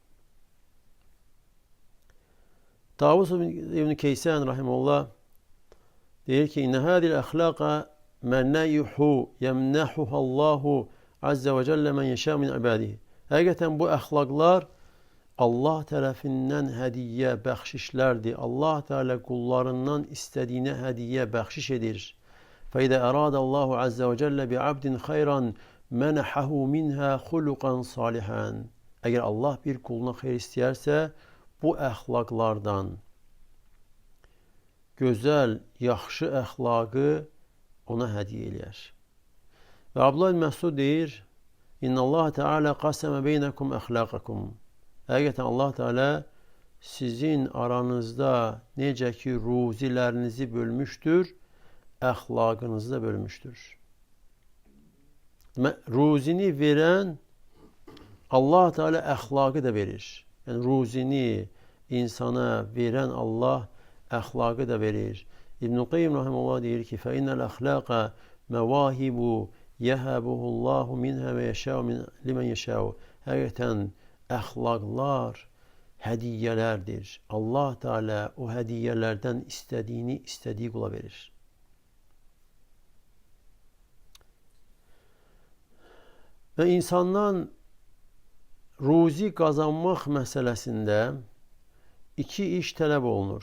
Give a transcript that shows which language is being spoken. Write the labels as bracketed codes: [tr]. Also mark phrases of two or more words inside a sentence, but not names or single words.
[ar] Tavus İbn Keysən rahimehullah [az] deyir ki, [ar] إن هذه الأخلاق منائح يمنحها الله عز وجل من يشاء من عباده. [az] Həqiqətən bu əxlaqlar Allah tərəfindən hədiyyə, bəxşişlərdir. Allah Teala qullarından istədiyinə hədiyyə, bəxşiş edir. [ar] فَإِذَا أَرَادَ اللّٰهُ عَزَّ وَجَلَّ بِعَبْدٍ خَيْرًا مَنَحَهُ مِنْهَا خُلُقًا صَالِحًا. [az] Əgər Allah bir quluna xeyr istəyərsə, bu əxlaqlardan gözəl, yaxşı əxlaqı ona hədiyyə eləyər. [ar] Və Abdullah bin Məsud deyir, إن الله تعالى قسم بينكم أخلاقكم. [az] Həqiqətən Allah Teala sizin aranızda necə ki ruzilərinizi bölmüşdür, əxlaqınızı da bölmüşdür. Ruzini verən Allah Teala əxlaqı da verir. Yəni ruzini insana verən Allah əxlaqı da verir. İbn-i Qeym rahimehullah deyir ki, [ar] فَإِنَّ الْأَخْلَاقَ مَوَاهِبُ يَهَبُهُ اللّٰهُ مِنْهَا وَيَشَاءُ لِمَنْ يَشَاءُ. [az] Həqiqətən əxlaqlar hədiyyələrdir. Allah Teala o hədiyyələrdən istədiyini istədiyi qula verir. Və insandan ruzi qazanmaq məsələsində iki iş tələb olunur.